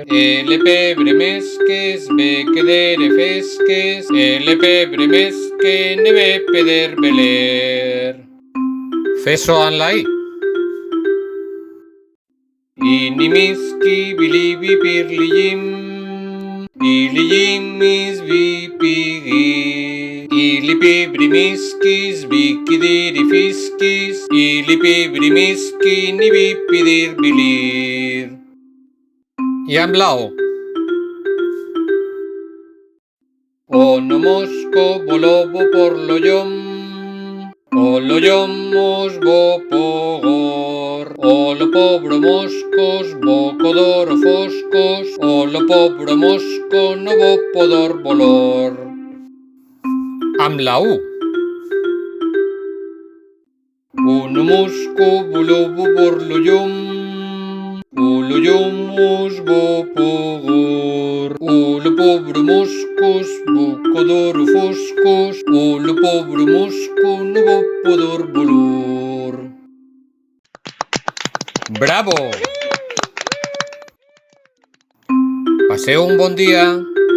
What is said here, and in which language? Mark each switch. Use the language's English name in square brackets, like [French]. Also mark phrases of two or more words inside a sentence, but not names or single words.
[Catalan] El pebre més que es ve quedar fesques. El pebre més que ne ve poder veler. Fes-ho en la I. Inimisqui bilibi per li llum. I li llum is vi pigui. I li pebrimisquis vi quidiri fisquis. I li pebrimisqui ni vi pedir bilir. I amb la O. Ono mosco volovo por lo llum. O lo llum os vo pogor. O lo pobro moscos vo codor o foscos. O lo pobro mosco no vo podor volor. Amb la U. Uno mosco volovo por lo llum. O lo llum os vo pogor. O lo pobro moscos vo codor o foscos. O lo pobro mosco no vo podor volor. Bravo! Passeu un bon dia.